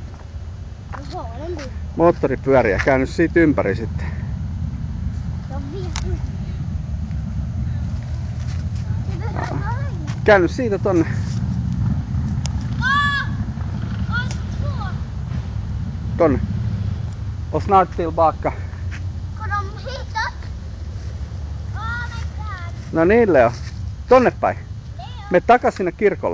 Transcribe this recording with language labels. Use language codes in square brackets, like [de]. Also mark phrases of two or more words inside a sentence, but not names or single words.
[fi] Moottoripyöriä. Käynyt siitä ympäri sitten. Käynyt siitä tonne. Tonne. [sv] Och snart tillbaka. [fi] No niin, Leo. Tonne päin. Me takas sinne kirkolle.